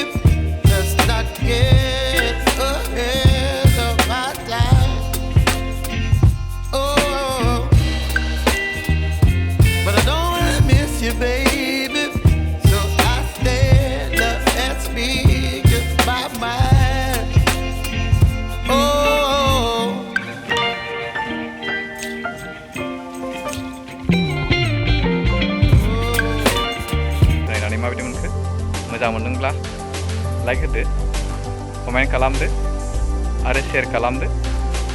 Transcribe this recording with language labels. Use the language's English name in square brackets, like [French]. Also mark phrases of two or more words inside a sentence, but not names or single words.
[English] Let's not get ahead of my time. Oh, but I don't wanna miss you, baby. So I stand up and speak just my mind. Oh, [Bodo] नायनानै माबायदि मोनखो? मोजां मोनदोंब्ला लाइक होदो, कमेन्ट खालामदो आरो शेयार खालामदो।